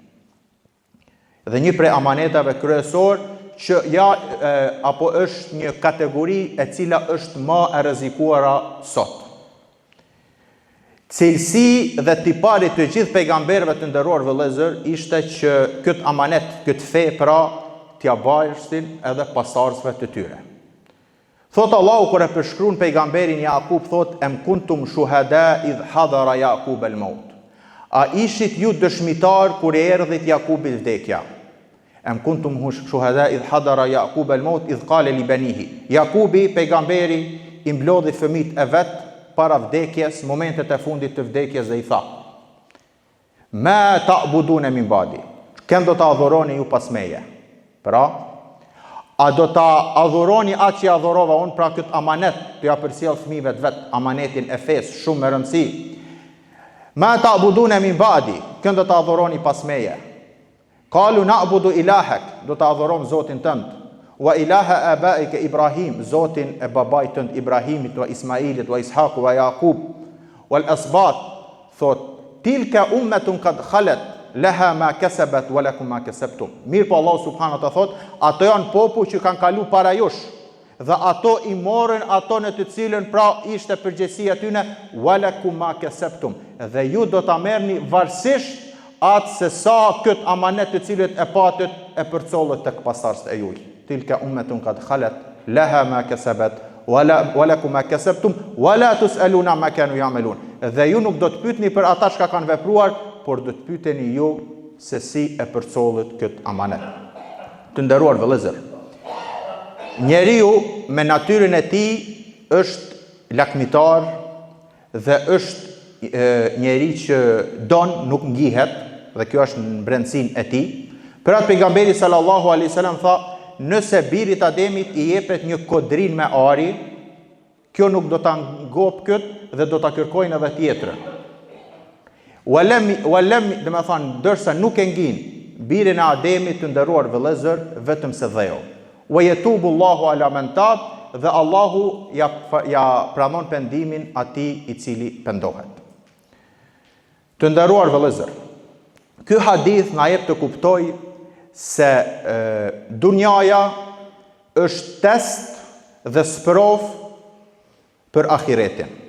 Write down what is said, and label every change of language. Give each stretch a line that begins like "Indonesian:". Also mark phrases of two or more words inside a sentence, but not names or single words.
Albanian: Dhe një prej amanetave kryesor që apo është një kategori e cila është më e rrezikuara sot. Cilësi dhe tipari të gjithë pejgamberëve të nderuar vëllezër ishte që këtë amanet, këtë fe pra t'ja bajshtin edhe pasardhësve të tyre. Thot Allahu kur e përshkruan pejgamberin Jakub, thot
Arabic: أم كنتم شهداء إذ حضر يعقوب الموت.
Albanian: A ishit ju dëshmitar kur e erdhit Jakubit vdekja?
Arabic: أم كنتم شهداء إذ حضر يعقوب الموت إذ قال لبنيه.
Albanian: Jakubi pejgamberi i mblodhi fëmijët e vet para vdekjes, momentet e fundit të vdekjes dhe i tha:
Arabic: ما تعبدون من بعدي.
Albanian: Kënd do ta adhuroni ju pas meje? Pra, a do ta adhuroni atë që adhurova unë, pra këtë amanet të ja përcjell fëmijëve të vet, amanetin e fesë, shumë me rëndësi.
Arabic: ما تعبدون من بعدي,
Albanian: kënd do ta adhuroni pas meje?
Arabic: قالوا نعبد إلهك,
Albanian: do ta adhurojmë Zotin tënd.
Arabic: وإله آبائك إبراهيم,
Albanian: Zotin e babait tënd Ibrahimit,
Arabic: وإسماعيل وإسحاق ويعقوب والأسباط, thot, تلك أمة قد خلت لها ما كسبت ولكم ما كسبتم.
Albanian: Mirë po
Arabic: الله سبحانه وتعالى
Albanian: thot, ato janë popull që kanë kalu para jush, dhe ato i morën ato në të cilën pra ishte përgjegjësia tyne,
Arabic: ولكم ما كسبتم.
Albanian: Dhe ju do ta merrni varësisht atë se sa këtë amanet të cilët e patët e përcollët tek pasardhësit e juaj.
Arabic: تلك أمة قد خلت لها ما كسبت ولكم ما كسبتم ولا تسألون عما كانوا يعملون.
Albanian: Dhe ju nuk do të pyetni për ata që kanë vepruar, por do të pyeteni ju se si e përcollet këtë amanet. Të nderuar vëllezër, njeriu me natyrën e tij është lakmitar dhe është njeri që don, nuk ngihet, dhe kjo është në brendësinë e tij. Për atë pejgamberi
Arabic: صلى الله عليه وسلم
Albanian: tha, nëse birit Ademit i jepet një kodrin me ari, kjo nuk do ta ngop këtë dhe do ta kërkojnë edhe tjetrën. Walem, dhe me thanë, dërsa nuk e ngin birin e Ademit të nderuar vëllezër, vetëm se dheu.
Arabic: ويتوب الله على من تاب,
Albanian: dhe Allahu ja pranon pendimin atij i cili pendohet. Të nderuar vëllezër, ky hadith na jep të kuptoj se dunjaja është test dhe sprov për ahiretin.